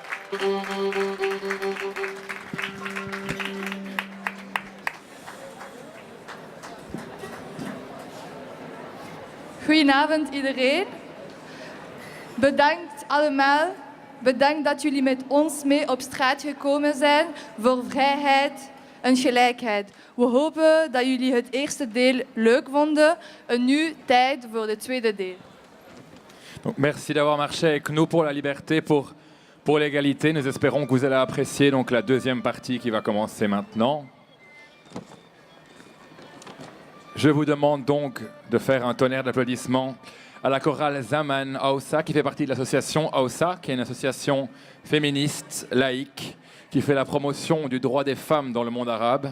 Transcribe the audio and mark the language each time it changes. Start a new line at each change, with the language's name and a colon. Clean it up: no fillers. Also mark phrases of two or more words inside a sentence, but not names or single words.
Dutch: Goedenavond iedereen. Bedankt allemaal. Bedankt dat jullie met ons mee op straat gekomen zijn voor vrijheid en gelijkheid. We hopen dat jullie het eerste deel leuk vonden en nu tijd voor het tweede deel.
French: Donc, merci d'avoir marché avec nous pour la liberté, pour l'égalité. Nous espérons que vous allez apprécier donc, la deuxième partie qui va commencer maintenant. Je vous demande donc de faire un tonnerre d'applaudissements à la chorale Zaman Aoussa, qui fait partie de l'association Aoussa, qui est une association féministe, laïque, qui fait la promotion du droit des femmes dans le monde arabe.